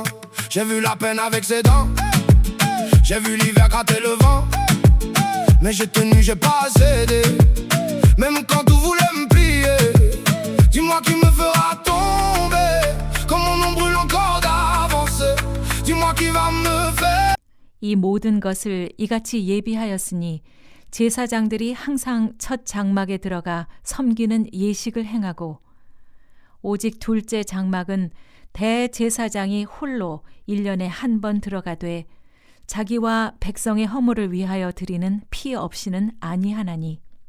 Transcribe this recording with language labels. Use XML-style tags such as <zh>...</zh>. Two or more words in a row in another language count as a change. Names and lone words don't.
<fr>J'ai vu la peine avec ses dents, j'ai vu l'hiver gratter le vent, mais j'ai tenu, j'ai pas cédé, même quand tout voulait me plier. Dis-moi qui me fera tomber, comme mon nom brûle encore d'avancer. Dis-moi qui va me faire.</fr> <ko>이 모든 것을 이같이 예비하였으니 제사장들이 항상 첫 장막에 들어가 섬기는 예식을 행하고 오직 둘째 장막은 대제사장이 홀로 1년에 한 번 들어가되 자기와 백성의 허물을 위하여 드리는 피 없이는 아니하나니</ko>